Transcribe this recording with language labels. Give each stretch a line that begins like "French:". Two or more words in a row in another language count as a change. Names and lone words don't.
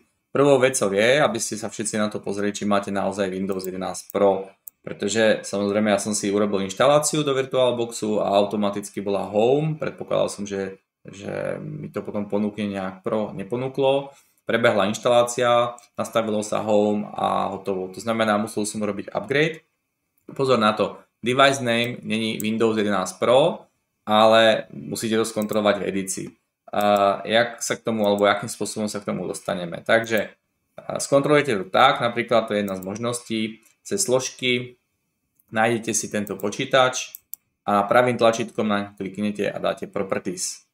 Slovak: Prvou vecou je, aby ste sa všetci na to pozreli, či máte naozaj Windows 11 Pro, pretože samozrejme ja som si urobil inštaláciu do VirtualBoxu a automaticky bola Home, predpokladal som, že mi to potom ponúkne nejak Pro, neponúklo. Prebehla inštalácia, nastavilo sa Home a hotovo. To znamená, musel som robiť upgrade. Pozor na to, device name není Windows 11 Pro, ale musíte to skontrolovať v edícii. Jak sa k tomu, alebo akým spôsobom sa k tomu dostaneme. Takže skontrolujete to tak, napríklad to je jedna z možností, cez složky nájdete si tento počítač a pravým tlačítkom naň kliknete a dáte Properties.